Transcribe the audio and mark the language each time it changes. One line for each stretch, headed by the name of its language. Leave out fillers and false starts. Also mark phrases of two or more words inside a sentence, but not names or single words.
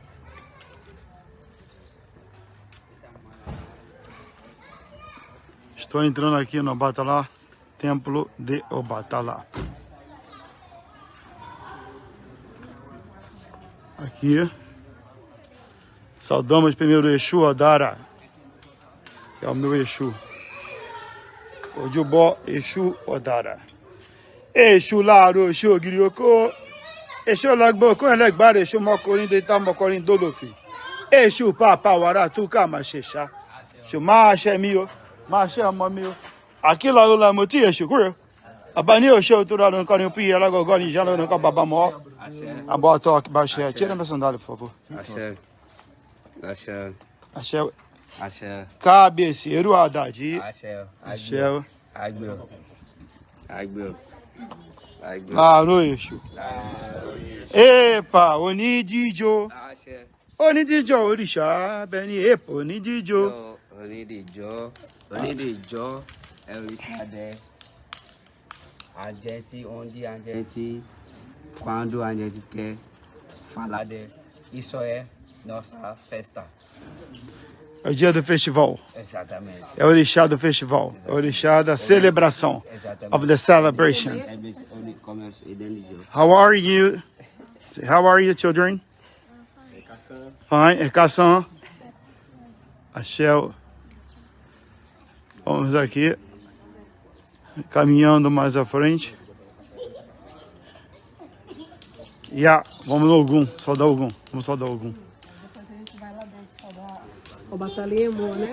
Portuguese: Estou entrando aqui no Obatalá, Templo de Obatalá. Aqui, saudamos primeiro o Exu Odara, que é o meu Exu.
Yoruba: Ojúbọ Exu Odara. Exu láàárọ̀, Exu ògiri oko. Exu lágbó, kó ẹlẹ́gbàá Exu mọ́kọrin dé tá mọ́kọrin dólòfin. Exu pàápàá wàrà tó ká máa ṣe ṣá. Ṣò máa ṣe mí o, máa ṣe ọmọ mi o. Àkílà ló la mo tí Exu kúrò. Àbá ní òṣè tó rà lónìí kan ní pí alágọ̀gọ́ ní ìṣẹ́ lónìí kan bàbá mọ́. Àbọ̀ àtọ́ bá ṣe
Portuguese: tira minha sandália, por favor. Axé. Axé. Axé. Axé. Cabeceiro Haddad. Axé. Axé. Agbeu. Agbeu. Agbeu. Claro, Exu. Epa, Onidijo. Axé. Onidijo, Orixá, Beni, epa, Onidijo.
Yoruba: Onídìjọ́. Onídìjọ́. Ẹ̀rísàdẹ. Àjẹtí, ondi àjẹtí.
Portuguese: Quando a gente quer falar de isso é nossa festa. É o dia do festival. Exatamente. É o orixá do festival. É o orixá da celebração. Exatamente.
English: Of the celebration. How How are you? How are you, children? Fine.
Portuguese: É Kasson. Axé. Vamos aqui. Caminhando mais à frente. Vamos no Ogum, saudar Ogum. Vamos saudar Ogum. Depois a gente vai lá dentro saudar o Batalhemo, né?